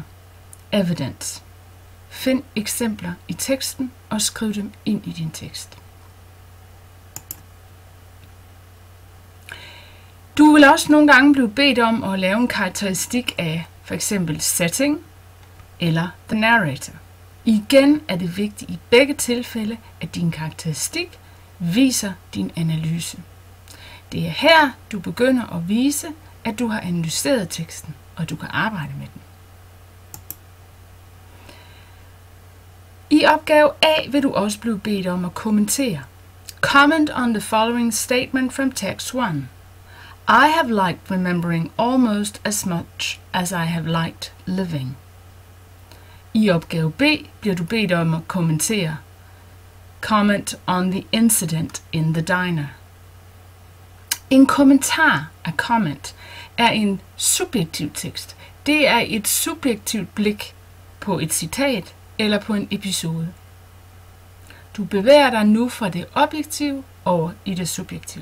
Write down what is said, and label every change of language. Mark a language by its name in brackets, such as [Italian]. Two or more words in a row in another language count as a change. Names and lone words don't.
[Danish] Evidence. Find eksempler i teksten og skriv dem ind i din tekst. Du vil også nogle gange blive bedt om at lave en karakteristik af for eksempel setting eller [English] the narrator. [Danish] Igen er det vigtigt i begge tilfælde, at din karakteristik viser din analyse. Det er her, du begynder at vise, at du har analyseret teksten, og du kan arbejde med den. I opgave A vil du også blive bedt om at kommentere. [English] Comment on the following statement from text 1. I have liked remembering almost as much as I have liked living. [Danish] I opgave B bliver du bedt om at kommentere. [English] Comment on the incident in the diner. [Danish] En kommentar, [English] a comment, [Danish] er en subjektiv tekst. Det er et subjektivt blik på et citat eller på en episode. Du bevæger dig nu fra det objektive over i det subjektive.